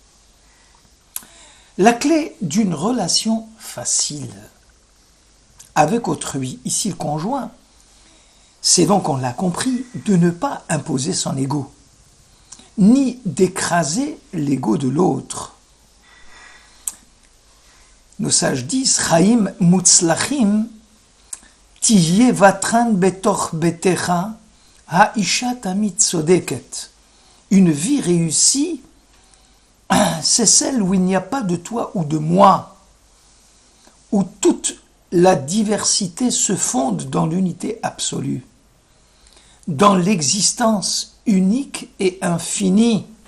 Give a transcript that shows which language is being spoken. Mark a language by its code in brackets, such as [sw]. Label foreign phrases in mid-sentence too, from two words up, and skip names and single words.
[fr] La clé d'une relation facile avec autrui, ici le conjoint, c'est donc, on l'a compris, de ne pas imposer son ego, ni d'écraser l'ego de l'autre. Nos sages disent, [he] חיים מוצלחים, תהיה ותרן בתוך ביתך, האשה תמיד צודקת. [fr] Une vie réussie, c'est celle où il n'y a pas de toi ou de moi, où toute la diversité se fonde dans l'unité absolue, dans l'existence unique et infinie.